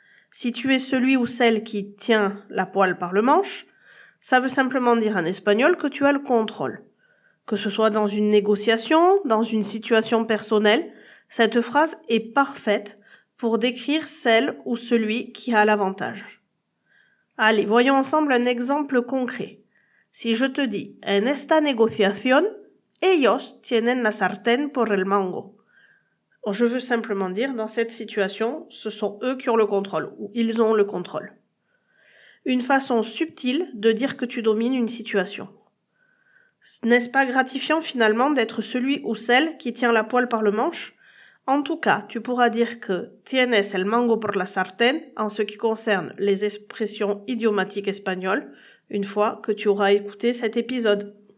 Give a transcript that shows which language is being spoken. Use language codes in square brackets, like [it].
[fr] Si tu es celui ou celle qui tient la poêle par le manche, ça veut simplement dire en espagnol que tu as le contrôle. Que ce soit dans une négociation, dans une situation personnelle, cette phrase est parfaite pour décrire celle ou celui qui a l'avantage. Allez, voyons ensemble un exemple concret. Si je te dis [es] « En esta negociación, ellos tienen la sartén por el mango ». [fr] Je veux simplement dire, dans cette situation, ce sont eux qui ont le contrôle, ou ils ont le contrôle. Une façon subtile de dire que tu domines une situation. N'est-ce pas gratifiant finalement d'être celui ou celle qui tient la poêle par le manche ? En tout cas, tu pourras dire que [es] tienes el mango por la sartén [fr] en ce qui concerne les expressions idiomatiques espagnoles, une fois que tu auras écouté cet épisode.